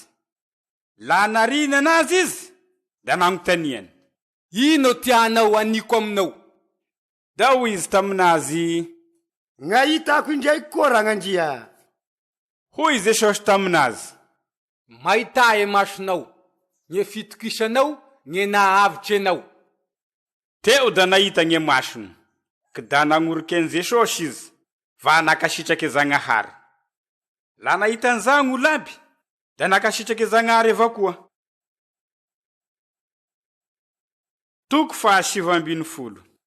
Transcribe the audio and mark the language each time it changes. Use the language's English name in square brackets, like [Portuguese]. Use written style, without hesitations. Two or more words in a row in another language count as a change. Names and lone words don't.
[Malagasy] La narina anazy izy, da nagnotaniany. Ino tianao aniko aminao? Dao izy taminazy. Gn'ahitako indraiky koa ragnandria. Hoy Jesosy taminazy. Mahita masonao, nye fitokisanao, nye nahavitry anao. Teo da nahita gny masony, ka da nagnoriky an Jesosy izy, va nakasitraky Zagnahary. La nahita an'izany olo aby, da nakasitraky Zagnahary avao koa. Toko 7:20.